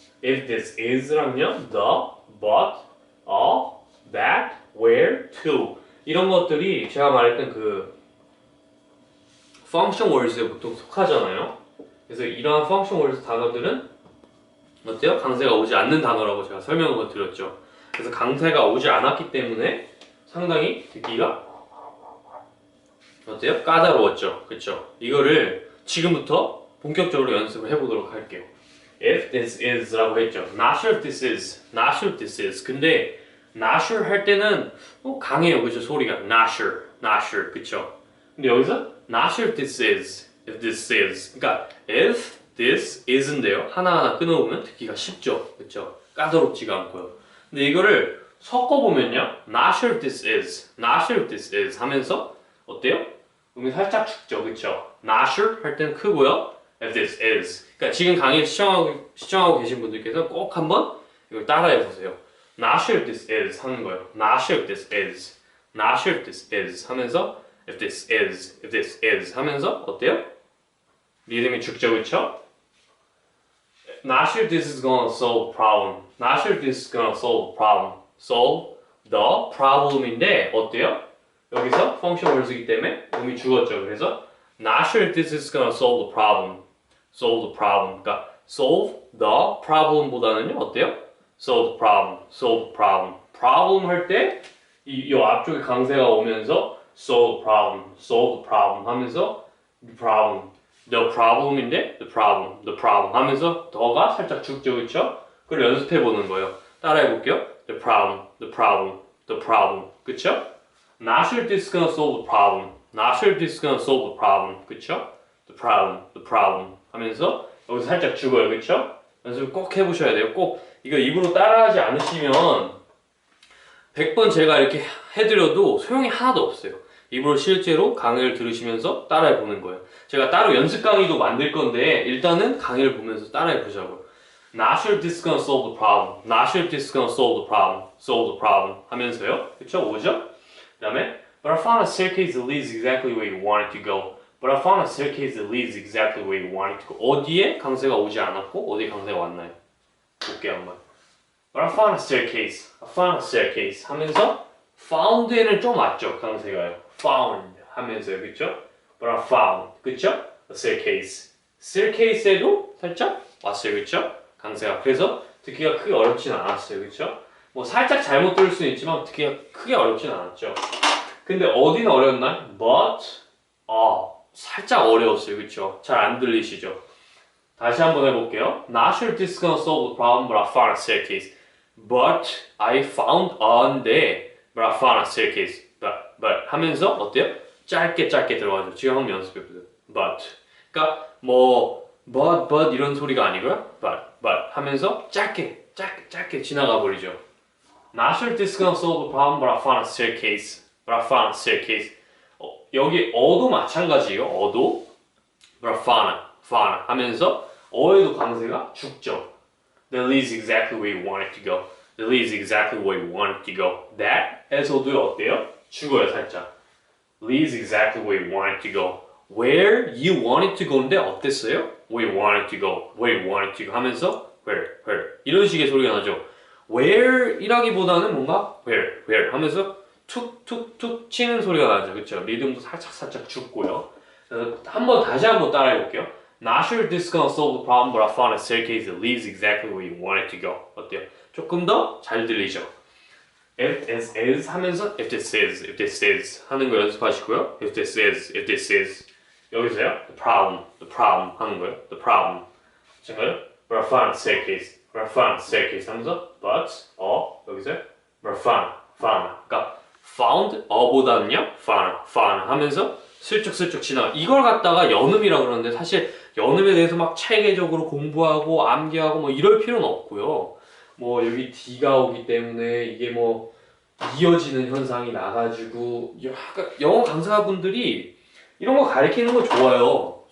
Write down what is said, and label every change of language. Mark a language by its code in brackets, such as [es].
[en] If this is [ko] 랑요, the, but, that, where, to 이런 것들이 제가 말했던 그 function words에 보통 속하잖아요. 그래서 이러한 function words 단어들은 어때요? 강세가 오지 않는 단어라고 제가 설명을 드렸죠. 그래서 강세가 오지 않았기 때문에 상당히 듣기가 어때요? 까다로웠죠. 그쵸? 이거를 지금부터 본격적으로 연습을 해보도록 할게요. [en] If this is 라고 했죠. Not sure if this is. Not sure if this is. [ko] 근데 not sure 할 때는 강해요. 그쵸? 소리가 not sure. [en] Not sure. 그쵸? 근데 여기서 not sure if this is. If this is. 그러니까 if this is인데요. [ko] 하나하나 끊어보면 듣기가 쉽죠. 그쵸? 까다롭지가 않고요. 근데 이거를 섞어보면요. [en] Not sure if this is. Not sure if this is 하면서 어때요? [ko] 음이 살짝 죽죠. 그쵸? [en] Not sure [ko] 할 때는 크고요. [en] If this is. [ko] 그러니까 지금 강의 시청하고 계신 분들께서 꼭 한번 이걸 따라해 보세요. [en] Not sure if this is 하는 거예요. Not sure if this is. Not sure if this is 하면서 if this is. If this is 하면서 어때요? [ko] 리듬이 죽죠. 그쵸? [en] Not sure if this is gonna solve the problem. Not sure if this is gonna solve the problem. Solve the problem인데 어때요? [ko] 여기서 function words이기 때문에 음이 죽었죠. 그래서 [en] Not sure if this is gonna solve the problem. Solve the problem. 그러니까 solve the problem보다는요 어때요? Solve the problem. Solve the problem. [ko] problem 할 때 이 앞쪽에 강세가 오면서 [en] solve the problem. Solve the problem 하면서 the problem. The problem인데 the problem. The problem [ko] 하면서 더가 살짝 죽죠. 그쵸? 그걸 연습해 보는 거예요. [en] 따라해 볼게요. The problem. The problem. The problem. 그쵸? Not sure if this is gonna solve the problem. Not sure if this is gonna solve the problem. 그쵸? The problem. The problem. 하면서 여기서 살짝 죽어요. 그쵸? [ko] 연습을 꼭 해보셔야 돼요. 꼭 이거 입으로 따라하지 않으시면 100번 제가 이렇게 해드려도 소용이 하나도 없어요. 입으로 실제로 강의를 들으시면서 따라해 보는 거예요. 제가 따로 연습 강의도 만들 건데 일단은 강의를 보면서 따라해 보자고요. [en] Not sure if this is gonna solve the problem. Not sure if this is gonna solve the problem. Solve the problem 하면서요. [ko] 그쵸? 오죠? [en] 그 다음에 But I found a staircase that leads exactly where you want it to go. But I found a staircase that leads exactly where you want it to go. [ko] 어디에 강세가 오지 않았고 어디에 강세가 왔나요? [en] 볼게요 한번. But I found a staircase. I found a staircase [ko] 하면서 found에는 좀 왔죠 강세가요. Found 하면서요, 그쵸? [en] But I found, 그쵸? A staircase. [ko] staircase에도 살짝 왔어요, 그쵸? 강세가. 그래서 듣기가 크게 어렵진 않았어요, 그쵸? 뭐 살짝 잘못 들을 수는 있지만 듣기가 크게 어렵진 않았죠. 근데 어디는 어려웠나요? But, 살짝 어려웠어요, 그쵸? 잘 안 들리시죠? 다시 한번 해볼게요. [en] Not sure if this is gonna solve the problem, but I found a staircase. But I found but I found a staircase. [ko] But 하면서 어때요? 짧게 들어가죠. 지금 한번 연습해보세요. [en] But. [ko] 그러니까 뭐 but 이런 소리가 아니고요. But 하면서 짧게 지나가 버리죠. [en] Not sure if this is gonna solve the problem, but I found a staircase. But I found a staircase. [ko] 여기 어도 마찬가지예요. 어도. But I found 하면서 어에도 강세가 죽죠. [en] That leads exactly where you want it to go. That leads exactly where you want it to go. [ko] That에서도 어때요? 죽어요 살짝. [en] Leads exactly where you want it to go. Where you want it to go인데 어땠어요? Where you want it to go. Where you want it to go 하면서 where 이런 식의 소리가 나죠. [ko] Where이라기보다는 뭔가 where 하면서 툭툭툭 치는 소리가 나죠. 그렇죠? 리듬도 살짝 죽고요. 다시 한번 따라해 볼게요. [en] Not sure if this is gonna solve the problem, but I found a staircase that leads exactly where you want it to go. [ko] 어때요? 조금 더 잘 들리죠? [en] If this is 하면서 if this is 하는 거 연습하시고요. If this is 여기서요. The problem 하는 거예요. The problem 정말요? But I found a staircase 하면서 but 여기서요. But I found 그러니까 found 보다는요. [ko] found 하면서 슬쩍 지나가. 이걸 갖다가 연음이라고 그러는데 사실 연음에 대해서 막 체계적으로 공부하고 암기하고 뭐 이럴 필요는 없고요. 뭐 여기 D가 오기 때문에 이게 뭐 이어지는 현상이 나가지고 영어 강사분들이 이런 거 가르치는 거 좋아요.